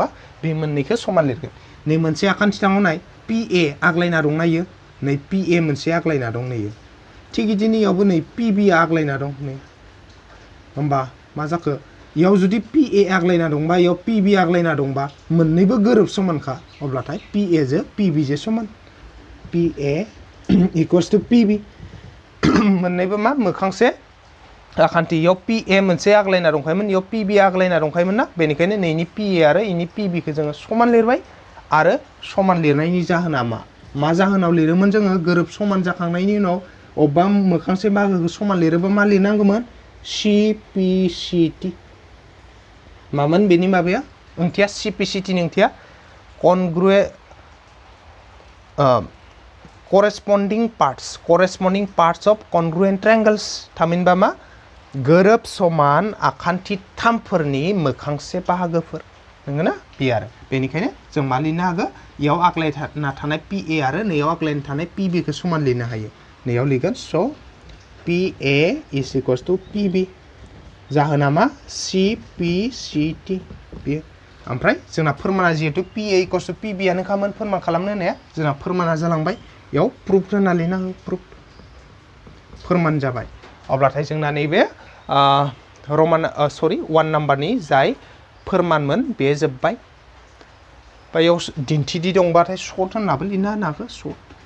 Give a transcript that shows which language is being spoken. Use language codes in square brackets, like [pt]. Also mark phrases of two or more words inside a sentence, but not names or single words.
[brx] बे मोननैखौ समान लिरगोन नै मोनसे आखान्थिथामाव नाय PA आग्लायना दं नायो नै PA मोनसे आग्लायना दं नैयो थिग बिदिनो इयावबो नै PB आग्लायना दं नै होमबा मा जाखो इयाव जुदि PA आग्लायना दंबा इयाव PB आग्लायना दंबा मोननैबो गोरोब समानखा अब्लाथाय PA जो PB जो समान PA [en] equals to [brx] PB मोननैबो मा मोखांसे आखान्थि इयाव PA मोनसे आग्लायना दंखायोमोन इयाव PB आग्लायना दंखायोमोन ना बेनिखायनो नैनि PA आरो इनि PB खौ जोङो समान लिरबाय आरो समान लिरनायनि जाहोना मा मा जाहोनाव लिरोमोन जोङो गोरोब समान जाखांनायनि उनाव अबेबा मोखांसे बाहागोखौ समान लिरोबा मा लिरनांगौमोन CPCT मामोन बेनि माबाया ओंथिया CPCT नि ओंथिया [en] corresponding parts of congruent triangles [brx] थामहिनबा मा गोरोब समान आखान्थिथामफोरनि मोखांसे बाहागोफोर नंगौना बे आरो बेनिखायनो जों मा लिरनो हागोन इयाव आग्लायना थानाय PA आरो नैयाव आग्लायना थानाय PB खौ समान लिरनो हायो नैयाव लिरगोन स PA is [en] equals to [brx] PB जाहोना मा CPCT बेयो ओमफ्राय जोंना फोरमाना जिहेतु PA [en] equals to [brx] PB आनो खामोन फोरमान खालामनो होनाया जोंना फोरमाना जालांबाय इयाव प्रुफ होना लिरनांगौ प्रुफ फोरमान जाबाय अब्लाथाय जोंना नैबे रमान 1 नाम्बारनि जाय फोरमानमोन बे जोब्बाय बेयाव दिन्थिदि दंबाथाय शर्ट होननाबो लिरनो हागौ शर्ट